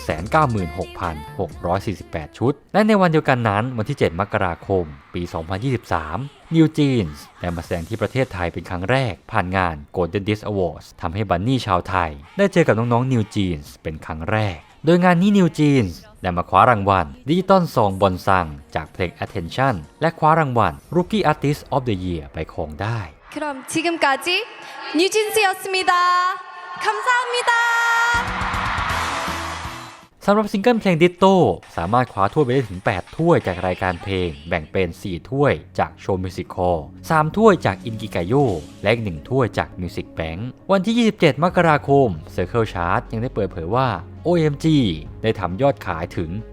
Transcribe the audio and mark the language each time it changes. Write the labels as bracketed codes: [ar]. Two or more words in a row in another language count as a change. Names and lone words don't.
[th] 796,648 ชุดและในวันเดียวกันนั้นวันที่ 7 มกราคมปี 2023 New Jeans ได้มาแสดงที่ประเทศไทยเป็นครั้งแรกผ่านงาน Golden Disc Awards ทำให้บันนี่ชาวไทยได้เจอกับน้องๆ New Jeans เป็นครั้งแรกโดยงานนี้ New Jeans ได้มาคว้ารางวัล Digital Song Bonsang จากเพลง Attention และคว้ารางวัล Rookie Artist of the Year ไปครองได้ [ko] 그럼 지금까지 뉴진스였습니다. 감사합니다. [th] สำหรับซิงเกิลเพลง Ditto สามารถคว้าถ้วยไปได้ถึง 8 ถ้วยจากรายการเพลงแบ่งเป็น 4 ถ้วยจาก Show Music Hall 3 ถ้วยจาก Inkigayo และอีก 1 ถ้วยจาก Music Bank วันที่ 27 มกราคม Circle Chart ยังได้เปิดเผยว่า OMG ได้ทำยอดขายถึง